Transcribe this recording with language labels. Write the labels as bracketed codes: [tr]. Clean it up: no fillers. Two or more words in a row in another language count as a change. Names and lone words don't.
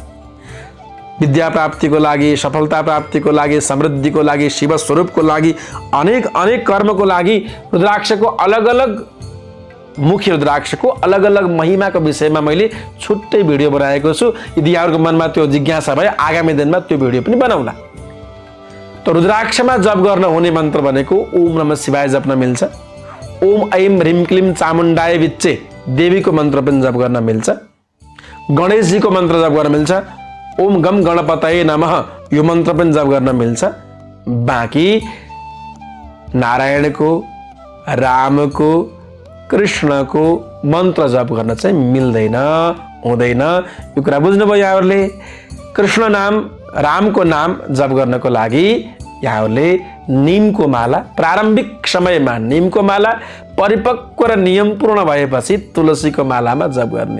[ne] विद्या प्राप्तिको लागि, सफलता प्राप्तिको लागि, समृद्धिको लागि, शिव स्वरूपको लागि, अनेक कर्मको लागि रुद्राक्षको अलग अलग मुख्य रुद्राक्षको अलग अलग महिमाको विषयमा मैले छुट्टै भिडियो बनाएको छु। यदि यहाँहरुको मनमा त्यो जिज्ञासा भए आगामी दिनमा त्यो भिडियो पनि बनाउला। त रुद्राक्षमा जप गर्न हुने मन्त्र भनेको [sa] ओम नमः शिवाय [ne] जप्न मिल्छ। [sa] ओम ऐं ह्रीं क्लीं चामुण्डाय विच्चे [ne] देवीको मन्त्र पनि जप गर्न मिल्छ। गणेशजीको मन्त्र जप गर्न मिल्छ। [sa] ओम गम गणपतये नमः [ne] यो मन्त्र पनि जप गर्न मिल्छ। बाँकी नारायणको, रामको, कृष्णको मन्त्र जप गर्न चाहिँ मिल्दैन, हुँदैन। यो कुरा बुझ्नुभयो यहाँहरुले। कृष्ण नाम, रामको नाम जप गर्नको लागि यहाँहरुले नीमको माला, प्रारम्भिक समयमा नीमको माला, परिपक्व र नियमपूर्ण भएपछि तुलसीको मालामा जप गर्ने।